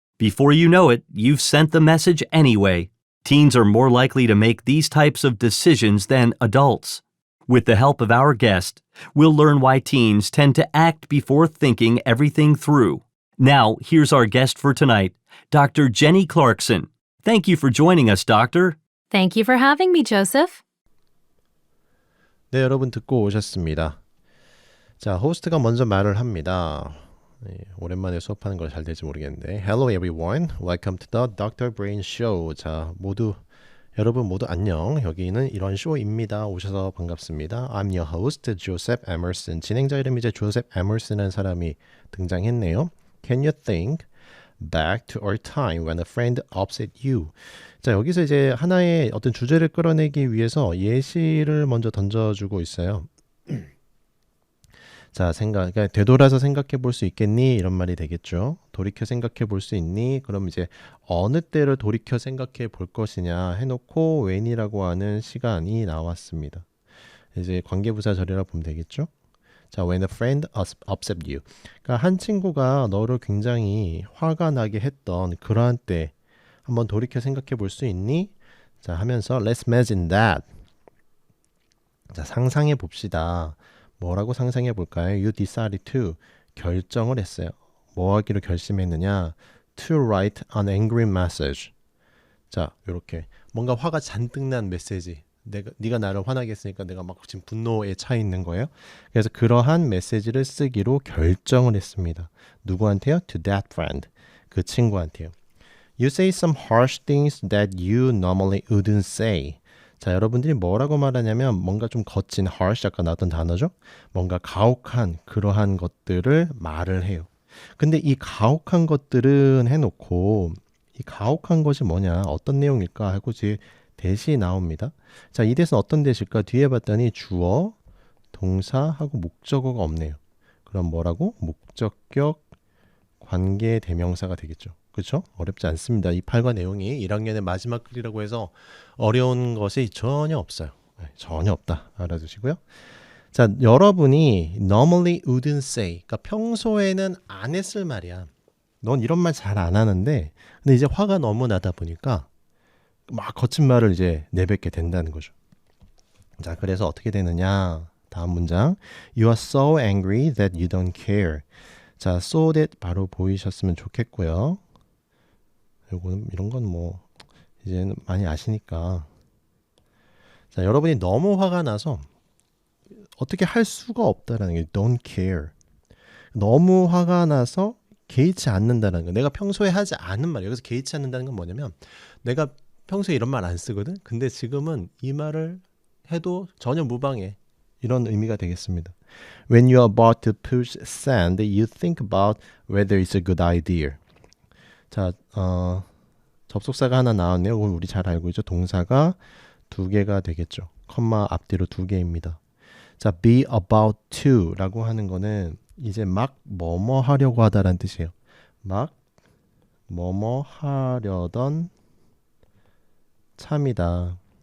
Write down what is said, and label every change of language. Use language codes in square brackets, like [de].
[en] Before you know it, you've sent the message anyway. Teens are more likely to make these types of decisions than adults. With the help of our guest, we'll learn why teens tend to act before thinking everything through. Now, here's our guest for tonight, Dr. Jenny Clarkson. Thank you for joining us, Doctor. Thank you for having me, Joseph. [ko] 네, 여러분 듣고 오셨습니다. 자, 호스트가 먼저 말을 합니다. 네, 오랜만에 수업하는 거 잘 될지 모르겠는데 [en] Hello everyone, welcome to the Dr. [ko] Brain Show. 자, 여러분 모두 안녕. 여기는 이런 쇼입니다. 오셔서 반갑습니다. [en] I'm your host, Joseph Emerson. [ko] 진행자 이름이 이제 조셉 에머슨이라는 사람이 등장했네요. [en] Can you think back to our time when a friend upset you? [ko] 자, 여기서 이제 하나의 어떤 주제를 끌어내기 위해서 예시를 먼저 던져주고 있어요. 자, 그러니까 되돌아서 생각해 볼 수 있겠니? 이런 말이 되겠죠. 돌이켜 생각해 볼 수 있니? 그럼 이제 어느 때를 돌이켜 생각해 볼 것이냐 해놓고 when이라고 하는 시간이 나왔습니다. 이제 관계부사 절이라고 보면 되겠죠. [en] 자, when a friend upset you. [ko] 그러니까 한 친구가 너를 굉장히 화가 나게 했던 그러한 때 한번 돌이켜 생각해 볼 수 있니? 자, 하면서 [en] let's imagine that. [ko] 자, 상상해 봅시다. 뭐라고 상상해 볼까요? [en] You decided to. [ko] 결정을 했어요. 뭐 하기로 결심했느냐? [en] To write an angry message. [ko] 자, 이렇게 뭔가 화가 잔뜩 난 메시지. 네가 나를 화나게 했으니까 내가 막 지금 분노에 차 있는 거예요. 그래서 그러한 메시지를 쓰기로 결정을 했습니다. 누구한테요? [en] To that friend. [ko] 그 친구한테요. [en] You say some harsh things that you normally wouldn't say. [ko] 자, 여러분들이 뭐라고 말하냐면 뭔가 좀 거친 harsh, 아까 나왔던 단어죠. 뭔가 가혹한 그러한 것들을 말을 해요. 근데 이 가혹한 것들은 해놓고 이 가혹한 것이 뭐냐, 어떤 내용일까 하고 이제 대시 나옵니다. 자, 이 대시는 어떤 대시일까? 뒤에 봤더니 주어, 동사하고 목적어가 없네요. 그럼 뭐라고? 목적격 관계 대명사가 되겠죠. 그렇죠? 어렵지 않습니다. 이 8과 내용이 1학년의 마지막 글이라고 해서 어려운 것이 전혀 없어요. 전혀 없다. 알아두시고요. 자, 여러분이 [en] normally wouldn't say, [ko] 그러니까 평소에는 안 했을 말이야. 넌 이런 말 잘 안 하는데 근데 이제 화가 너무 나다 보니까 막 거친 말을 이제 내뱉게 된다는 거죠. 자, 그래서 어떻게 되느냐? 다음 문장. [en] You are so angry that you don't care. [ko] 자, so that 바로 보이셨으면 좋겠고요. 요거는 이런 건 뭐 이제는 많이 아시니까. 자, 여러분이 너무 화가 나서 어떻게 할 수가 없다라는 게 [en] don't care. [ko] 너무 화가 나서 개의치 않는다는 거. 내가 평소에 하지 않은 말. 여기서 개의치 않는다는 건 뭐냐면 내가 평소에 이런 말 안 쓰거든. 근데 지금은 이 말을 해도 전혀 무방해. 이런 의미가 되겠습니다. [en] When you are about to push send, you think about whether it's a good idea. [ko] 자, 접속사가 하나 나왔네요. 우리 잘 알고 있죠. 동사가 두 개가 되겠죠. 컴마 앞뒤로 두 개입니다. 자, be about to라고 하는 거는 이제 막 뭐뭐 하려고 하다라는 뜻이에요. 막 뭐뭐 하려던 참이다.